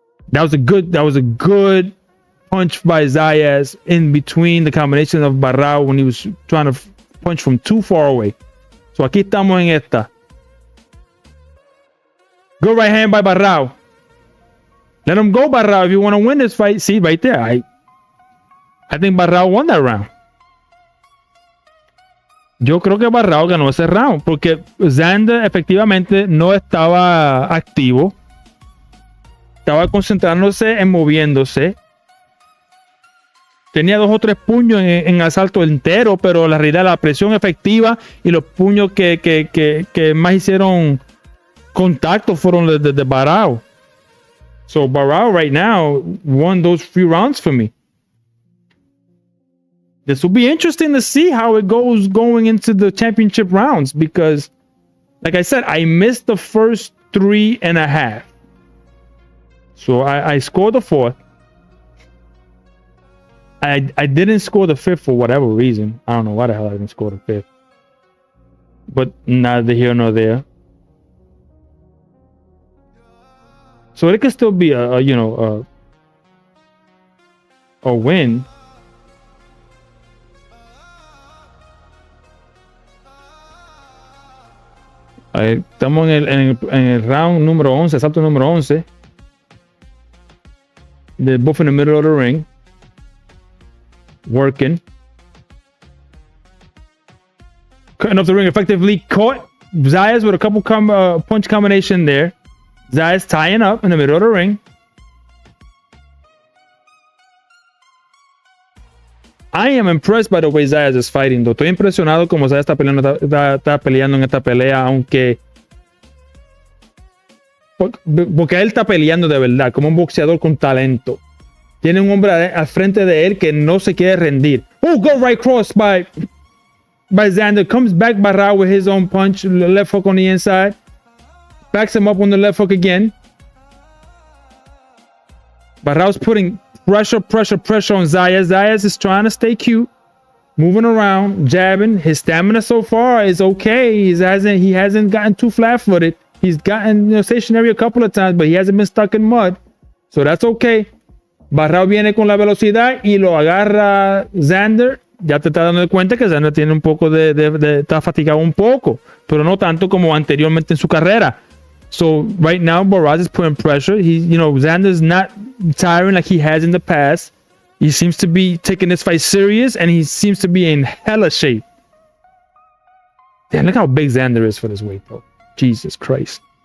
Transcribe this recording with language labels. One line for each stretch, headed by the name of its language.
English: That was a good punch by Zayas in between the combination of Baraou when he was trying to punch from too far away.
Spanish: So aquí estamos en esta.
English: Good right hand by Baraou. Let him go, Baraou, if you want to win this fight. See, right there. I think Baraou won that round.
Spanish: Yo creo que Baraou ganó ese round porque Xander efectivamente no estaba activo. Estaba concentrándose en moviéndose. Tenía 2 o 3 puños en asalto entero, pero la realidad, la presión efectiva y los puños que más hicieron contacto fueron de Baraou.
English: So Baraou right now won those few rounds for me. This will be interesting to see how it goes going into the championship rounds because, like I said, I missed the first 3.5. So I scored the 4th. I didn't score the 5th for whatever reason. I don't know why the hell I didn't score the 5th. But neither here nor there. So it could still be a win.
Spanish: Ahí, estamos en el round número 11, asalto número 11.
English: They're both in the middle of the ring. Working. Cutting off the ring effectively. Caught Zayas with a couple punch combination there. Zayas tying up in the middle of the ring. I am impressed by the way Zayas is fighting, though.
Spanish: Estoy impresionado como Zayas está peleando en esta pelea, aunque... Porque él está peleando de verdad, como un boxeador con talento. Tiene un hombre al frente de él que no se quiere rendir.
English: Oh, go right cross by Xander. Comes back Baraou with his own punch. Left hook on the inside. Backs him up on the left hook again. Baraou's putting pressure on Zayas. Zayas is trying to stay cute. Moving around, jabbing. His stamina so far is okay. He hasn't gotten too flat-footed. He's gotten stationary a couple of times, but he hasn't been stuck in mud. So that's okay.
Spanish: Baraou viene con la velocidad y lo agarra Xander. Ya te estás dando cuenta que Xander tiene un poco está fatigado un poco, pero no tanto como anteriormente en su carrera.
English: So right now, Baraou is putting pressure. Xander's not tiring like he has in the past. He seems to be taking this fight serious, and he seems to be in hella shape. Damn, look how big Xander is for this weight, though. Jesus Christ.